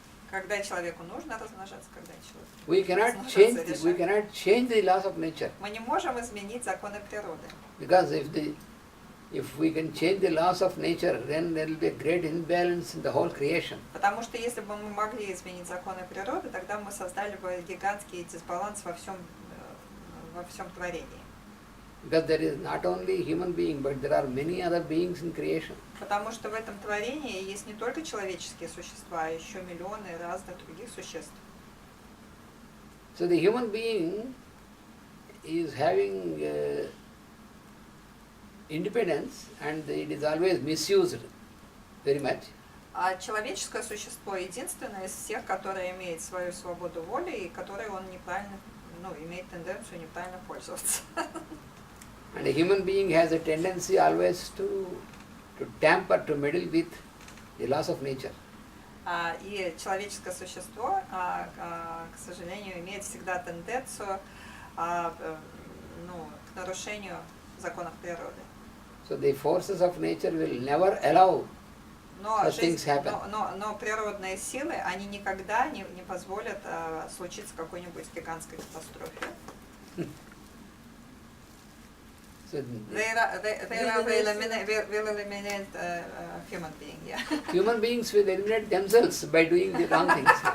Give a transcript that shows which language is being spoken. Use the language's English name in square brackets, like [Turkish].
[Russian] Когда человеку нужно размножаться, когда человек [English] we cannot change the laws of nature, [Russian] мы не можем изменить законы природы. [English] because if we can change the laws of nature, then there will be a great imbalance in the whole creation. [Russian] Потому что если бы мы могли изменить законы природы, тогда мы создали бы гигантский дисбаланс во всем творении. [English] Because there is not only human being, but there are many other beings in creation. [Russian] Потому что в этом творении есть не только человеческие существа, а еще миллионы разных других существ. [English] So the human being is having independence, and it is always misused very much. [Russian] А человеческое существо единственное из всех, которое имеет свою свободу воли и которое он неправильно, имеет тенденцию неправильно пользоваться. [English] And a human being has a tendency always to tamper, to meddle with the laws of nature. [Russian] И человеческое существо, к сожалению, имеет всегда тенденцию к нарушению законов природы. [English] So the forces of nature will never allow such things happen. [Russian] Но природные силы, они никогда не позволят случиться какой-нибудь гигантской катастрофе. [English] So will eliminate human being, yeah. human beings will eliminate themselves by doing the wrong things.